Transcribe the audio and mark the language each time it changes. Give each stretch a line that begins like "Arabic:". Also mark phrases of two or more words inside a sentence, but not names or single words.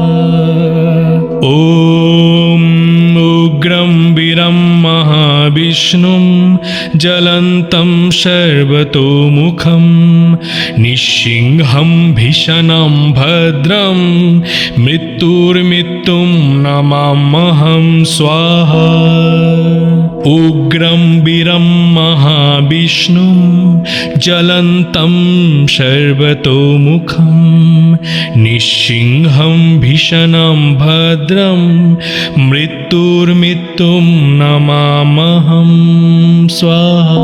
Sanskrit: ওম উগ্রম বীরম মহাবিষ্ণুম জ্বলন্तं সর্বতোমুখম নৃসিংহম ভীষণম ভদ্রম মৃত্যুর্মৃত্যুম নমাম্যহম স্বাহা। उग्रं वीरं महाविष्णुं ज्वलन्तं सर्वतोमुखं निःसिंहं भीषणं भद्रं मृत्युर्मृत्युं नमाम्यहं स्वाहा।